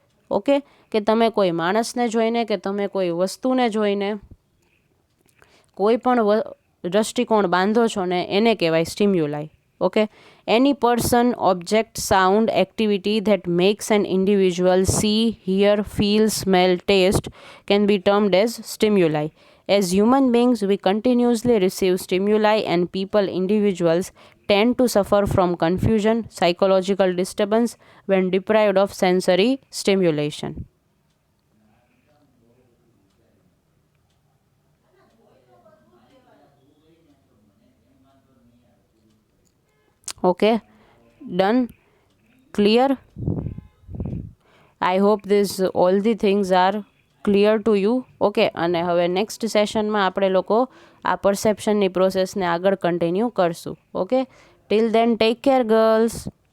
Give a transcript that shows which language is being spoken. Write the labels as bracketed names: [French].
[Gujarati] Okay, કે તમે કોઈ માણસને જોઈને કે તમે કોઈ વસ્તુને જોઈને કોઈ પણ દ્રષ્ટિકોણ બાંધો છો ને એને કહેવાય stimuli. [English] Okay, any person, object, sound, activity that makes an individual see, hear, feel, smell, taste can be termed as stimuli. As human beings, we continuously receive stimuli, and people, individuals, tend to suffer from confusion, psychological disturbance when deprived of sensory stimulation. Okay, done, clear. I hope this all the things are clear to you. [Gujarati] Okay, અને હવે next સેશનમાં આપણે લોકો આ પરસેપ્શનની પ્રોસેસને આગળ continue કરશું. Okay, [English] Till then take care girls.